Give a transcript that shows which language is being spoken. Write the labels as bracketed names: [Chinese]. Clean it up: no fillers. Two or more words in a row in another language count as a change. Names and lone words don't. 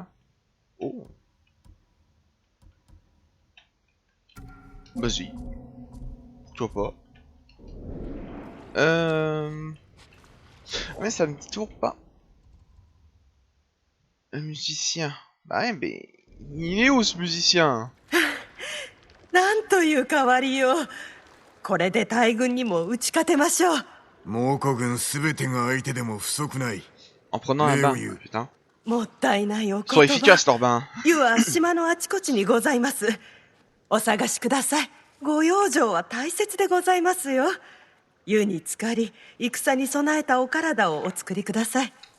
[French] Oh. Vas-y. Pourquoi pas. Mais ça me dit toujours pas. Un musicien. Bah ouais, mais... Il est où ce musicien? [Japanese] なんという変わりよう。これで大軍にも打ち勝てましょう。猛虎軍すべてが相手でも不足ない。 [French] En prenant un bain, putain. [Japanese] もったいないお言 [French] Sois [Japanese] 葉。 [French] efficace, leur bain. [Japanese] 湯は島のあちこちにございます。お探しください。ご養生は大切でございますよ。湯に浸かり、戦に備えたお体をお作りください。